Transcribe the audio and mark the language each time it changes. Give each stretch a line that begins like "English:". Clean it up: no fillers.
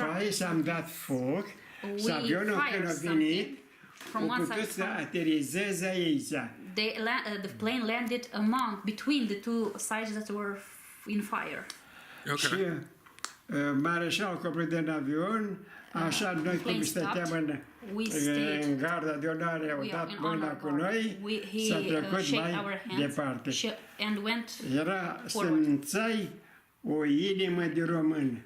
Romanian: și am dat foc, și avionul când a venit, au putut să aterizeze aici.
English: The plane landed between the two sides that were in fire.
Romanian: Și mareșalul coborât din avion, așa noi cum stăteam în garda de onoare, au dat mâna cu noi, s-a trecut mai departe. Era simțai o inimă de român.